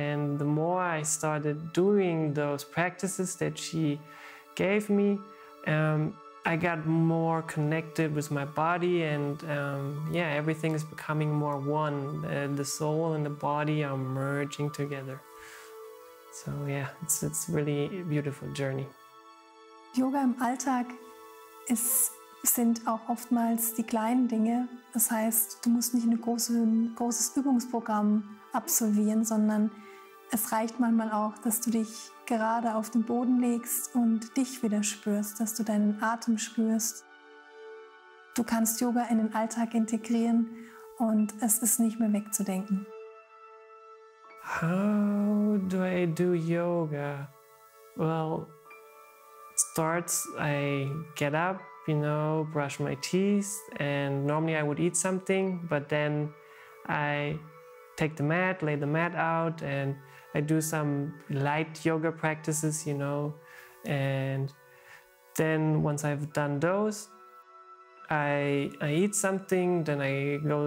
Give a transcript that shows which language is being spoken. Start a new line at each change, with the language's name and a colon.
English: And the more I started doing those practices that she gave me, I got more connected with my body, and yeah, everything is becoming more one. The soul and the body are merging together. So yeah, it's really a beautiful journey.
German: Yoga im Alltag sind auch oftmals die kleinen Dinge. Das heißt, du musst nicht ein großes Übungsprogramm absolvieren, sondern es reicht manchmal auch, dass du dich gerade auf den Boden legst und dich wieder spürst, dass du deinen Atem spürst. Du kannst Yoga in den Alltag integrieren und es ist nicht mehr wegzudenken.
English: How do I do yoga? Well, it starts, I get up, brush my teeth, and normally I would eat something, but then I take the mat, lay the mat out, and I do some light yoga practices, and then once I've done those, I eat something, then I